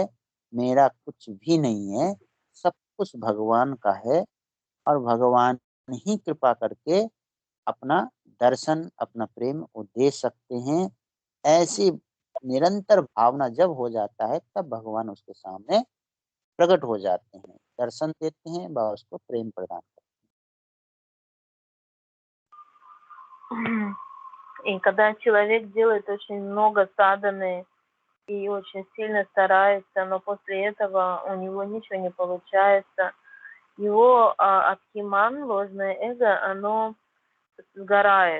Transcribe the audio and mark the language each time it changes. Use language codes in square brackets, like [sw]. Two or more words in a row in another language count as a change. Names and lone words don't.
[hi] मेरा कुछ भी नहीं है, सब कुछ भगवान का है और भगवान ही कृपा करके अपना दर्शन, अपना प्रेम वो दे सकते हैं। ऐसी निरंतर भावना जब हो जाता है तब भगवान उसके सामने प्रकट हो जाते हैं, दर्शन देते हैं व उसको प्रेम प्रदान करते [ru] И когда человек делает очень много садханы и очень сильно старается, но после этого у него ничего не получается, его абхиман, ложное эго, оно сгорает.